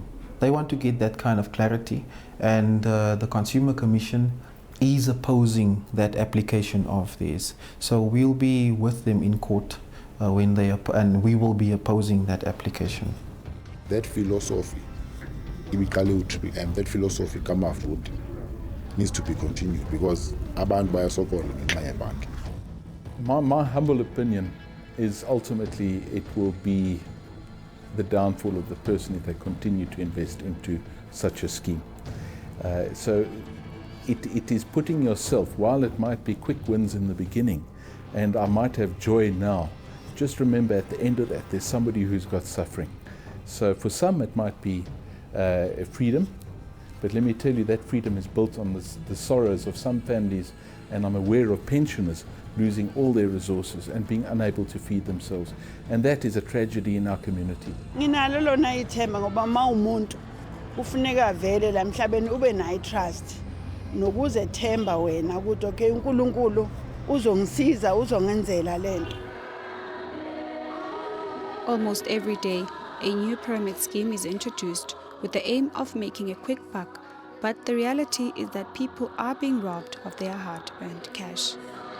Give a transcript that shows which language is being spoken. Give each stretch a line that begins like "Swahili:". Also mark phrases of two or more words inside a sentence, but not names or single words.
English: They want to get that kind of clarity, and the Consumer Commission is opposing that application of theirs. So we'll be with them in court when they and we will be opposing that application. That philosophy, TripleM, that philosophy kamafruit needs to be continued, because
Zulu: abantu bayasokola ngenxa yabantu.
English: My humble opinion is ultimately it will be the downfall of the person if they continue to invest into such a scheme. So it is putting yourself, while it might be quick wins in the beginning, and I might have joy now, just remember at the end of that there's somebody who's got suffering. So for some it might be freedom, but let me tell you that freedom is built on the sorrows of some families, and I'm aware of pensioners losing all their resources and being unable to feed themselves. And that is a tragedy in our community.
Zulu: Nginalo lona ithemba ngoba mawumuntu ufuneka vele la emhlabeni ube nayo trust nokuze themba wena ukuthi okay uNkulunkulu uzongisiza uzongenzela lento.
English: Almost every day, a new pyramid scheme is introduced with the aim of making a quick buck, but the reality is that people are being robbed of their hard-earned cash.